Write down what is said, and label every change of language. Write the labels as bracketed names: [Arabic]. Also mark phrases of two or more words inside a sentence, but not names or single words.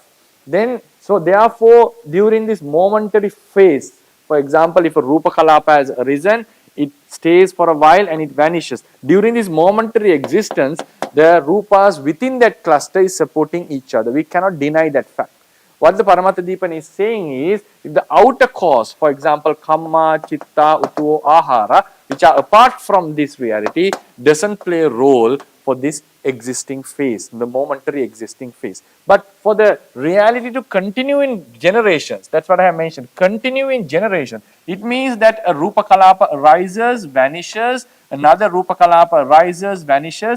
[English] Then, so therefore, during this momentary phase, for example, if a [Pali] rupa kalapa [English] has arisen, it stays for a while and it vanishes. During this momentary existence, the rupas within that cluster is supporting each other. We cannot deny that fact. What the Paramattha is saying is, if the outer cause, for example, [Pali] kamma, chitta, utto, ahara, [English] which are apart from this reality, doesn't play a role for this existing phase, the momentary existing phase. But for the reality to continue in generations, that's what I have mentioned, continue in generation, it means that a [Pali] rupa kalapa [English] arises, vanishes, another [Pali] rupa kalapa [English] arises, vanishes.